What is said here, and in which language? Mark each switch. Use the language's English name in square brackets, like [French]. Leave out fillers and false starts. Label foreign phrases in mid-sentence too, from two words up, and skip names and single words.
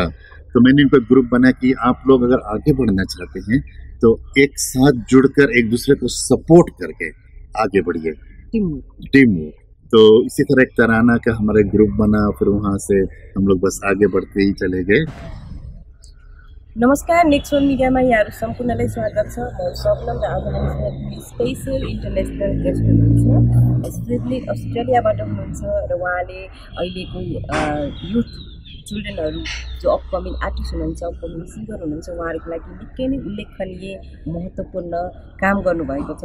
[Hindi] तो मैंने इनको ग्रुप बना कि आप लोग अगर आगे बढ़ना चाहते हैं तो एक साथ जुड़कर एक दूसरे को सपोर्ट करके आगे बढ़िए, टीम। तो इसी तरह एक तराना का हमारा ग्रुप बना, फिर वहां से हम लोग बस आगे बढ़ते ही चले गए। [Nepali] नमस्कार, नेक्स्ट वन मिडियामा यहाँहरू सम्पूर्णलाई स्वागत छ। म स्वप्नम र आज हामीसँग [English] special international guest [Nepali] हुनुहुन्छ, स्पेसली अस्ट्रेलियाबाट हुनुहुन्छ र उहाँले अहिलेको [English] youth childrenहरू [Nepali] जो [English] upcoming artist [Nepali] हुनुहुन्छ, [English] upcoming singer [Nepali] हुनुहुन्छ, उहाँहरूको लागि निकै नै उल्लेखनीय महत्त्वपूर्ण काम गर्नुभएको छ।